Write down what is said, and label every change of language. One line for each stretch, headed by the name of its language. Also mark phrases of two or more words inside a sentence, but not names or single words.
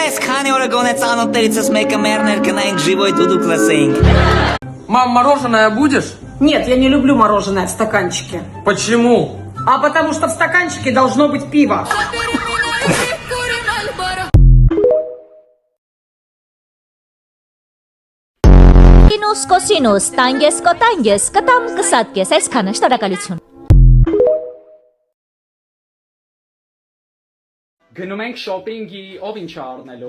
Armenian: Քանի օրը գոնե ծանոթներիցս մեկը մեռներ գնայինք ժիվոյ դուդուկ լսեինք։
Russian: Мам, мороженое будешь? Нет, я не люблю мороженое в стаканчике. Почему? А потому что в стаканчике должно быть пиво.
Armenian: Կինուս կոսինուս, տանգես կոտանգես, կտամ կսատկես, այսքանը, շնորհակալություն։ Գնում ենք շոփինգի, ով ինչ առնելու։